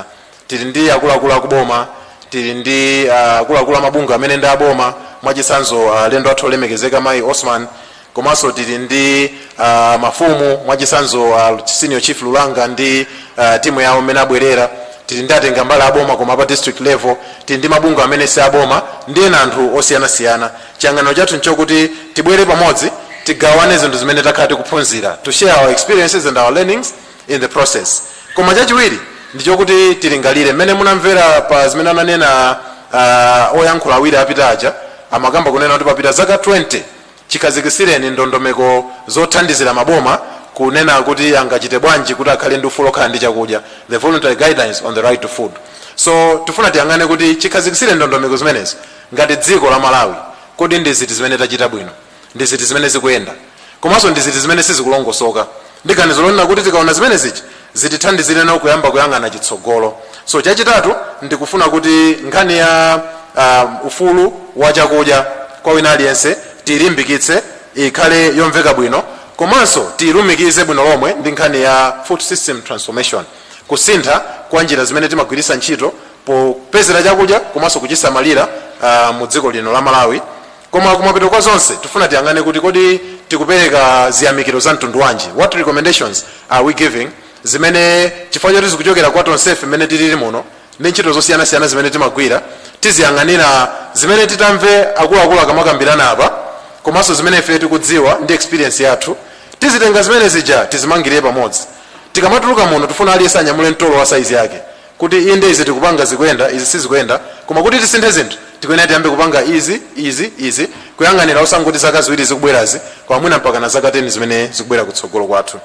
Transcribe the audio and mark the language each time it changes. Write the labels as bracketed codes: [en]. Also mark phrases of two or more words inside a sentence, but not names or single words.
[ny] Tili ndi akuluakulu akuboma, tili ndi akuluakulu amabungwe amene ndi aboma, mwachisanzo lendo athu olemekezeka mayi Osman, komanso tili ndi mafumu mwachisanzo [en] senior chief [ny] Lulanga ndi timu yawo amene abwerera, tili ndi atenga mbali aboma koma pa [en] district level, [ny] tili ndi mabungwe amene si aboma ndi ena anthu osiyana-siyana. Chiyang'aniro chathu nchokuti tibwere pamodzi tigawane zinthu zimene takhala tikuphunzira, [en] to share our experiences and our learnings in the process. [ny] Koma chachiwiri ndichokuti tilingalire mmene munamvera pa zimene ananena oyankhula awiri apita aja, amakamba kunena kuti papita zaka 20 chikazikisireni ndondomeko zothandizira maboma kunena kuti angachite bwanji kuti akhale ndi ufulu okhala ndi chakudya, [en] the voluntary guidelines on the right to food. [ny] So tifuna tiyang'ane kuti chikhazikisire ndondomeko zimenezi ngati dziko la Malawi, kodi ndi ziti zimene tachita bwino, ndi ziti zimene zikuyenda, komanso ndi ziti zimene sizikulongosoka. Ndiganizo lonena kuti tikaona zimene zichi zitithandizire no kuyamba kuyang'ana chitsogolo. So chachitatu ndikufuna kuti nkhani ya ufulu wa chakudya kwa wina aliyense tilimbikitse ikhale yomveka bwino, komanso tilumikize bwino lomwe ndi nkhani ya [en] food system transformation, [ny] kusintha kwa njira zimene timagwiritsa ntchito popezera chakudya komanso kuchisamalira mu dziko lino la Malawi. Koma kumapeto kwa zonse tifuna tiyang'ane kuti kodi tikupereka ziyamikiro za mtundu wanji, [en] what recommendations are we giving, [ny] zimene chifukwa choti zikuchokera kwa tonsefe mmene tilili muno ndi ntchito zosiyanasiyana zimene timagwira, tiziyang'anira zimene titamve akuluakulu akamakambirana apa, komanso zimene ife tikudziwa ndi experience yathu, tizitenga zimene zija tizimangire pamodzi. Tikamatuluka muno tifuna aliyense anyamule mtolo wa saizi yake, kuti inde izi tikupanga zikuyenda, izi sizikuyenda, koma kuti tisinthe zinthu tikuyenera tiyambe kupanga izi kuyang'anira osangoti zaka ziwiri zikubwerazi, kwa mwina mpaka na zaka 10 zimene zikubwera kutsogolo kwathu.